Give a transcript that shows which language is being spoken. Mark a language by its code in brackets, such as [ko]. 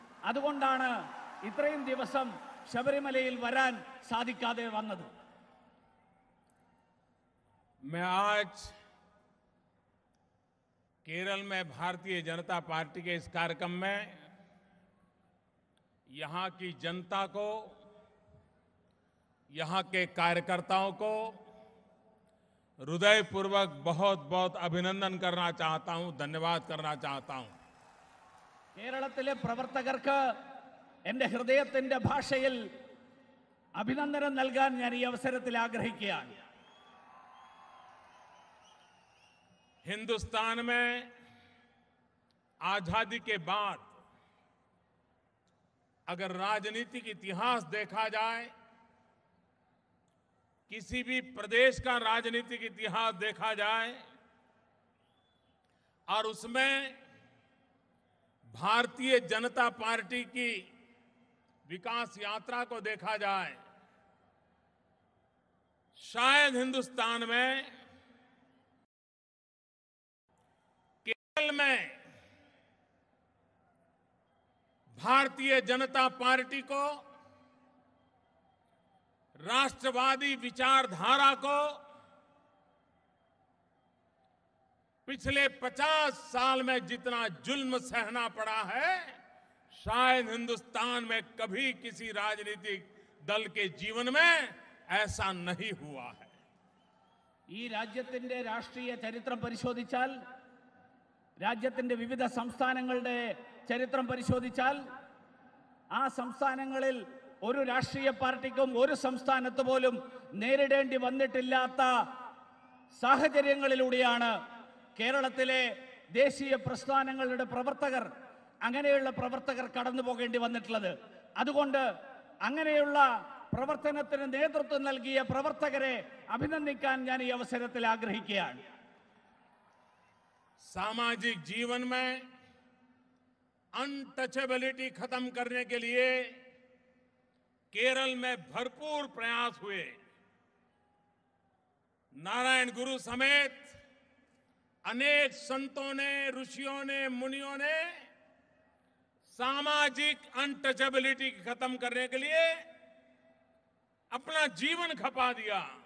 [ml] അതുകൊണ്ടാണ് ഇത്രയും ദിവസം ശബരിമലയിൽ വരാൻ സാധിക്കാതെ വന്നത്. [hi] मैं आज केरल में भारतीय जनता पार्टी के इस कार्यक्रम में यहां की जनता को, यहां के कार्यकर्ताओं को हृदयपूर्वक बहुत बहुत अभिनंदन करना चाहता हूं, धन्यवाद करना चाहता हूं। [ml] കേരളത്തിലെ പ്രവർത്തകർക്ക് എൻ്റെ ഹൃദയത്തിൻ്റെ ഭാഷയിൽ അഭിനന്ദനം നൽകാൻ ഞാൻ ഈ അവസരത്തിൽ ആഗ്രഹിക്കുകയാണ്. [hi] हिंदुस्तान में आजादी के बाद अगर राजनीतिक इतिहास देखा जाए, किसी भी प्रदेश का राजनीतिक इतिहास देखा जाए और उसमें भारतीय जनता पार्टी की विकास यात्रा को देखा जाए, शायद हिंदुस्तान में, केरल में भारतीय जनता पार्टी को, राष्ट्रवादी विचारधारा को पिछले 50 साल में जितना जुल्म सहना पड़ा है, शायद हिंदुस्तान में कभी किसी राजनीतिक दल के जीवन में ऐसा नहीं हुआ है। [ml] ഈ രാജ്യത്തിന്റെ രാഷ്ട്രീയ ചരിത്രം പരിശോധിച്ചാൽ, രാജ്യത്തിന്റെ വിവിധ സംസ്ഥാനങ്ങളുടെ ചരിത്രം പരിശോധിച്ചാൽ, ആ സംസ്ഥാനങ്ങളിൽ ഒരു രാഷ്ട്രീയ പാർട്ടിക്കും ഒരു സംസ്ഥാനത്ത് പോലും നേരിടേണ്ടി വന്നിട്ടില്ലാത്ത സാഹചര്യങ്ങളിലൂടെയാണ് കേരളത്തിലെ ദേശീയ പ്രസ്ഥാനങ്ങളുടെ പ്രവർത്തകർ, അങ്ങനെയുള്ള പ്രവർത്തകർ കടന്നു പോകേണ്ടി വന്നിട്ടുള്ളത്. അതുകൊണ്ട് അങ്ങനെയുള്ള പ്രവർത്തനത്തിന് നേതൃത്വം നൽകിയ പ്രവർത്തകരെ അഭിനന്ദിക്കാൻ ഞാൻ ഈ അവസരത്തിൽ ആഗ്രഹിക്കുകയാണ്. [hi] सामाजिक जीवन में अनटचेबिलिटी खत्म करने के लिए केरल में भरपूर प्रयास हुए। नारायण गुरु समेत अनेक संतों ने, ऋषियों ने, मुनियों ने सामाजिक अनटचेबिलिटी खत्म करने के लिए अपना जीवन खपा दिया।